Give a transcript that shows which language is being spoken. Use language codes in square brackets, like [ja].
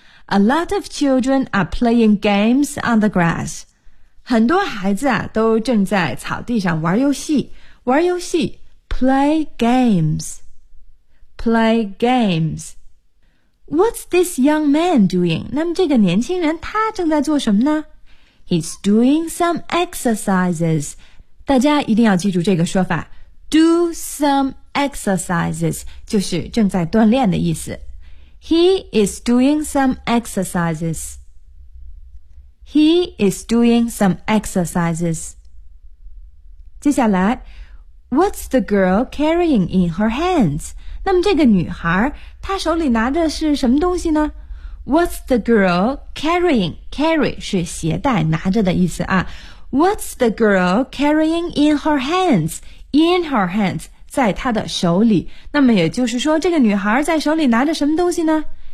[en] A lot of children are playing games on the grass. [zh] 很多孩子啊都正在草地上玩游戏。玩游戏 [en] play games. What's this young man doing? [zh] 那么这个年轻人他正在做什么呢？ [en] He's doing some exercises. [zh] 大家一定要记住这个说法， [en] Do some exercises [zh] 就是正在锻炼的意思。 [en] He is doing some exercises. He is doing some exercises. [zh] 接下来， [en] What's the girl carrying in her hands? [zh] 那么这个女孩她手里拿着是什么东西呢？ [en] What's the girl carrying? [zh] Carry 是携带拿着的意思啊。 [en] What's the girl carrying in her hands? In her hands [zh] 在她的手里。那么也就是说这个女孩在手里拿着什么东西呢？